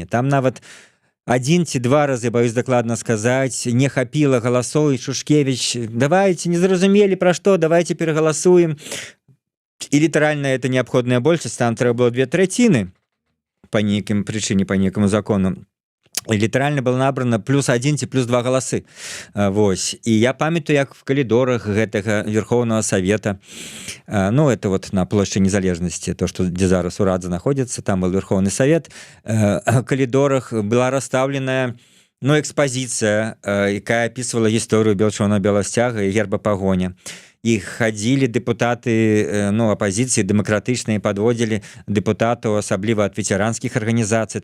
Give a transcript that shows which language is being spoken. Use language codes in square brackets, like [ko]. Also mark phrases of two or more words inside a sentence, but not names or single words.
[be] Там нават 1 ці 2 разы, боюсь дакладна сказаць, не хапіла галасоў, і Шушкевіч: давайте, не зразумелі пра што, давайте перагаласуем. І літаральна это неабходная большасць, там трэба было 2/3 по нейкім прычыне, по нейкаму закону. І літаральна было набрана +1 ці +2 галасы. Вось. І я памятаю, як в калідорах гэтага [ru] Верховного Совета, [be] ну, [ru] это вот [be] на плошчы Незалежнасці, то, што дзе зараз урад знаходзіцца, там [ru] был Верховный Совет, [be] в калідорах была расстаўленая, ну, экспазіцыя, якая апісвала гісторыю чырвона-белага сцяга і герба пагоня. І хадзілі дэпутаты, ну, апозіцыі дэмакратычныя, падводзілі дэпутатаў, асабліва ад ветэранскіх арганізацый.